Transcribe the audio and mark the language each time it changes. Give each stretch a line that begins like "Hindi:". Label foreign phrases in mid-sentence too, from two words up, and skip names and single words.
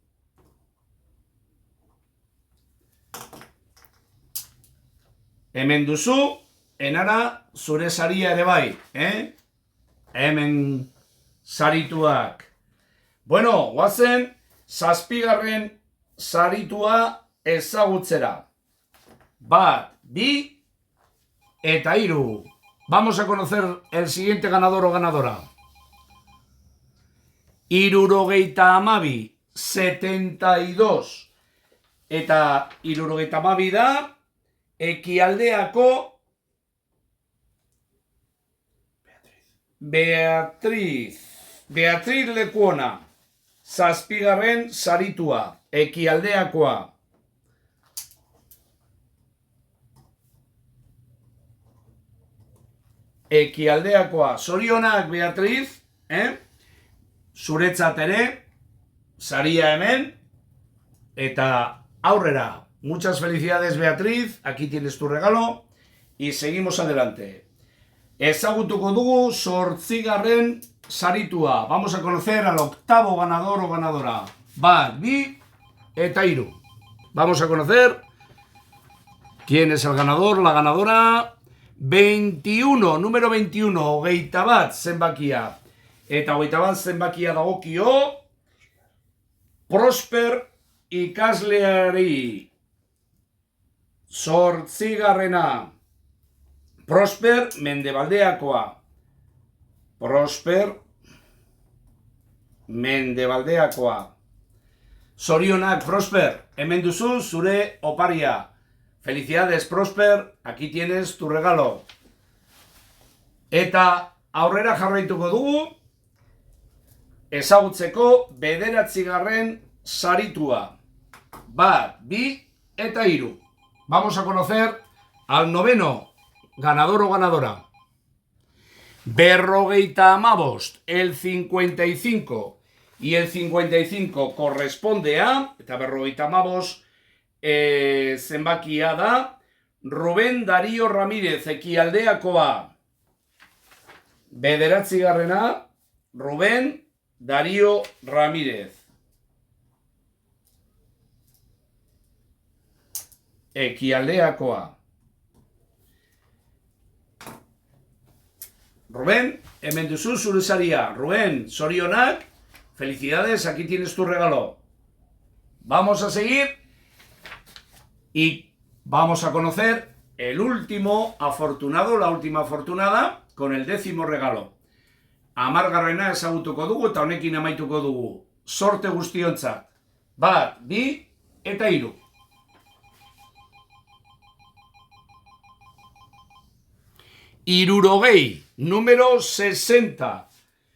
Basque: Hemen duzu, Enara, zure saria ere bai, Hemen sarituak. Bueno, guazen, zazpigarren saritua ezagutzera. Bat, bi, eta hiru.
Spanish: Vamos a conocer el siguiente ganador o ganadora.
Basque: Hirurogeita hamabi, 72. Eta hirurogeita hamabi da, Ekialdeako Beatriz Lekuona, zazpigarren saritua, Ekialdeakoa. Ekialdeakoa. Zorionak, Beatriz, zuretzat ere, saria hemen, eta aurrera.
Spanish: Muchas felicidades, Beatriz, aquí tienes tu regalo, y seguimos adelante.
Basque: Ezagutuko dugu zortzigarren saritua.
Spanish: Vamos a conocer al octavo ganador o ganadora.
Basque: Bat, bi, eta hiru.
Spanish: Vamos a conocer quién es el ganador, la ganadora. 21, número 21,
Basque: hogeita bat zenbakia. Eta hogeita bat zenbakia dagokio Prosper ikasleari. Zortzigarrena. Prosper Mendebaldeakoa. Prosper Mendebaldeakoa. Zorionak, Prosper, hemen duzu zure oparia.
Spanish: Felicidades, Prosper, aquí tienes tu regalo.
Basque: Eta aurrera jarraituko dugu, ezagutzeko bederatzigarren saritua. Bat, bi, eta hiru.
Spanish: Vamos a conocer al noveno ganador o ganadora.
Basque: Berrogeita hamabost,
Spanish: el 55. Y el 55 corresponde a,
Basque: eta berrogeita hamabost, zenbakia da, Rubén Darío Ramírez, Ekialdeakoa. Bederatzigarrena, Rubén Darío Ramírez. Ekialdeakoa. Rubén, hemen duzu zure saria. Rubén, zorionak,
Spanish: felicidades, aquí tienes tu regalo. Vamos a seguir y vamos a conocer el último afortunado, la última afortunada, con el 10º regalo.
Basque: Hamargarrena ezagutuko dugu eta honekin amaituko dugu. Sorte guztiontzat. Bat, bi, eta hiru. Hirurogei, número 60.